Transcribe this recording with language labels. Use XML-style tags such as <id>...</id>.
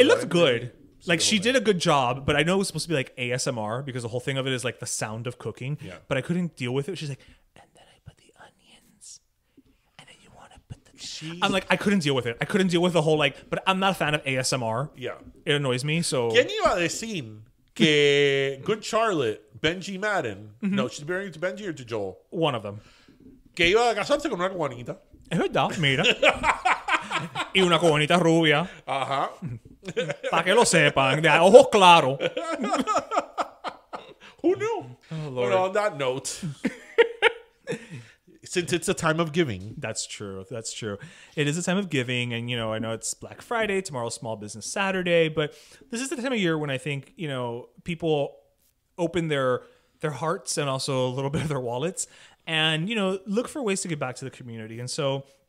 <en>It looked good. Like she did a good job, but I know it was supposed to be like ASMR because the whole thing of it is like the sound of cooking. Yeah. But I couldn't deal with it. She's like, and then I put the onions, and then you want to put the. I'm like, I couldn't deal with it. I couldn't deal with the whole but I'm not a fan of ASMR. Yeah, it annoys me. So.</en> <es>¿Quién iba a decir que Good Charlotte, Benji Madden?</es> <en>No, she's married to Benji or to Joel? One of them.</en> <es>Que iba a casarse con una cubanita. Es verdad, mira. Y una cubanita rubia. Ajá. Para que lo sepan, de ojos claros.</es> <en>Who knew? Oh, Lord. But on that note, since it's a time of giving. That's true. It is a time of giving. And, I know it's Black Friday. Tomorrow's Small Business Saturday. But this is the time of year when I think, people open their hearts and also a little bit of their wallets and, look for ways to give back to the community. And so</en>